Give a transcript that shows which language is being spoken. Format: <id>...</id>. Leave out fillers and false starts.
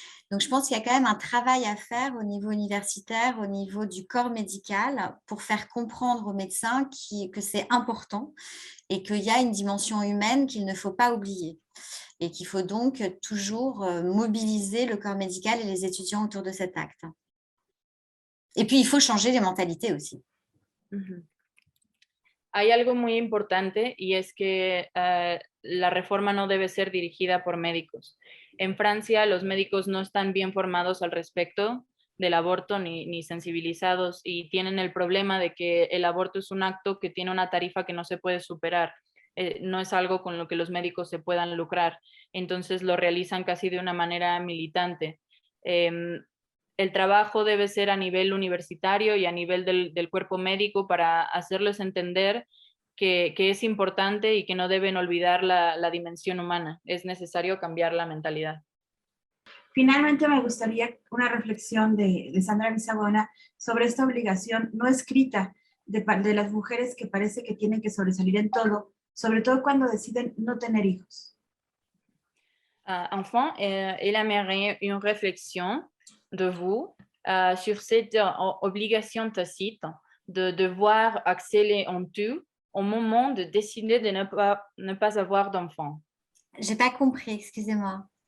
<fr>Donc, je pense qu'il y a quand même un travail à faire au niveau universitaire, au niveau du corps médical, pour faire comprendre aux médecins que c'est important et qu'il y a une dimension humaine qu'il ne faut pas oublier. Et qu'il faut donc toujours mobiliser le corps médical et les étudiants autour de cet acte. Et puis, il faut changer les mentalités aussi.</fr> <es>Hay algo muy importante y es que la reforma no debe ser dirigida por médicos. En Francia, los médicos no están bien formados al respecto del aborto ni sensibilizados y tienen el problema de que el aborto es un acto que tiene una tarifa que no se puede superar. No es algo con lo que los médicos se puedan lucrar, entonces lo realizan casi de una manera militante. El trabajo debe ser a nivel universitario y a nivel del cuerpo médico para hacerles entender que es importante y que no deben olvidar la dimensión humana. Es necesario cambiar la mentalidad. Finalmente, me gustaría una reflexión de Sandra Lisabona sobre esta obligación no escrita de las mujeres que parece que tienen que sobresalir en todo, sobre todo cuando deciden no tener hijos.</es> <fr>Enfin, elle aimerait une réflexion de vous sur cette obligation tacite de devoir exceller en tout au moment de décider de ne pas avoir d'enfant. J'ai pas compris, excusez-moi.</fr>